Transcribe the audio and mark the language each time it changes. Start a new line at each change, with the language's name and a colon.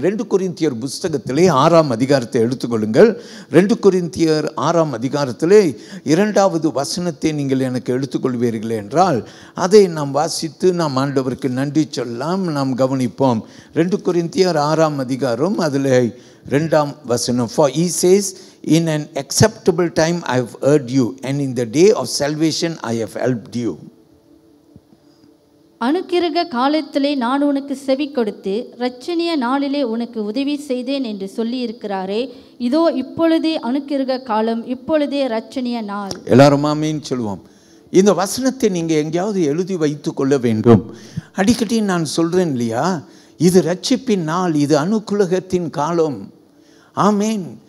Tamil: 2 கொரிந்தியர் புஸ்தகத்திலே 6ஆம் அதிகாரத்தை எடுத்துக்கொள்ளுங்கள். 2 கொரிந்தியர் 6ஆம் அதிகாரத்திலே 2வது வசனத்தை நீங்கள் எனக்கு எடுத்துக்கொள்வீர்கள் என்றால் அதை நாம் வாசித்து நாம் ஆண்டவருக்கு நன்றி சொல்லலாம். நாம் கவனிப்போம். 2 கொரிந்தியர் 6ஆம் அதிகாரம் அதில் 2ஆம் வசனம்.
English: For he says, in an acceptable time I have heard you, and in the day of salvation I have helped you.
Tamil: அனுக்கிரக காலத்திலே நான் உனக்கு செவி கொடுத்து இரட்சணிய நாளிலே உனக்கு உதவி செய்தேன் என்று சொல்லி இருக்கிறாரே. இதோ இப்பொழுதே அனுக்கிரக காலம், இப்பொழுதே இரட்சணிய நாள். எல்லாரும் ஆமென் சொல்லுவோம். இந்த வசனத்தை நீங்கள் எங்கேயாவது எழுதி வைத்து கொள்ள வேண்டும். அடிக்கடி நான் சொல்கிறேன் இல்லையா, இது ரட்சிப்பின் நாள், இது அனுக்குலகத்தின் காலம். ஆமேன்.